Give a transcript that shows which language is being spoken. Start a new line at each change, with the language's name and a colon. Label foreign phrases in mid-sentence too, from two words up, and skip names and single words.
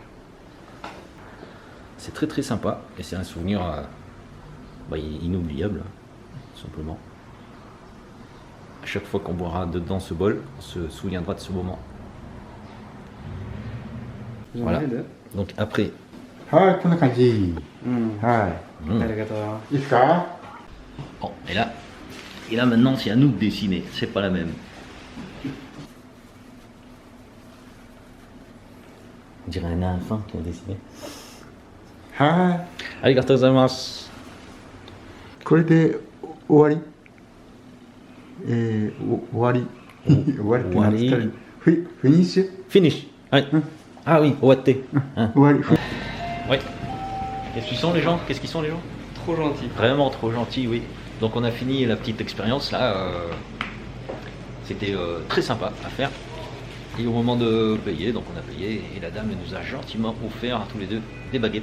French: C'est très très sympa et c'est un souvenir inoubliable, tout simplement. chaque fois qu'on boira dedans ce bol, on se souviendra de ce moment. Voilà. Donc après,
Japanese: はい、こんな感じ。うん。はありがとうございまい。いいですか？
French: bon, et là maintenant c'est à nous de dessiner, c'est pas la même. On dirait un enfant qui a dessiné.
Japanese: はありがとうございます. い。これで終わり？終わり。終わりって何ですかね？フィニッシュ？
French: Finish. Ouais. Ah oui, ouate. Hein.
Japanese: 終わり。
French: Ouais. Qu'est-ce qu'ils sont les gens? Trop gentil. Vraiment trop gentils, oui. Donc on a fini la petite expérience là. C'était très sympa à faire. Et au moment de payer, donc on a payé et la dame nous a gentiment offert à tous les deux des baguettes.